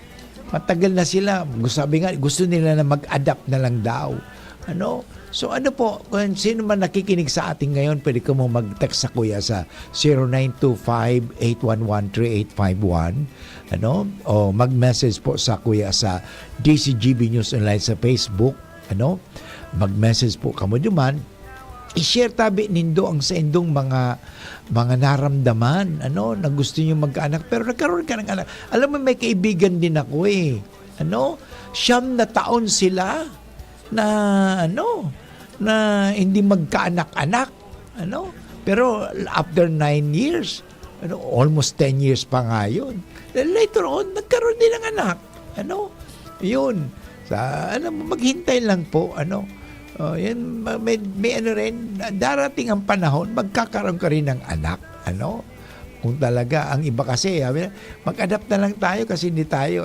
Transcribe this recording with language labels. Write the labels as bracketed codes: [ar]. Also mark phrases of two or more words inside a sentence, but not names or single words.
[tl] Matagal na sila. Sabi nga, gusto nila na mag-adapt na lang daw. So ano po, kung sino man nakikinig sa atin ngayon, pwede ka mo mag-text sa kuya sa 0925-811-3851, o [bik] mag-message po sa kuya sa DCGB News Online sa Facebook, mag-message po kamo duman, i-share tabi nindo ang sa indong mga naramdaman, [tl] na gusto niyo magkaanak, pero nagkaroon ka ng anak. Alam mo, may kaibigan din ako eh, 9 na taon sila, na hindi magkaanak-anak, pero [en] after 9 years, almost 10 years [tl] pa nga yun, [en] later on [tl] nagkaroon din ng anak, yun, maghintay lang po, yan, may rin, darating ang panahon, magkakaroon ka rin ng anak, kung talaga, ang iba kasi, mag-adapt na lang tayo kasi hindi tayo.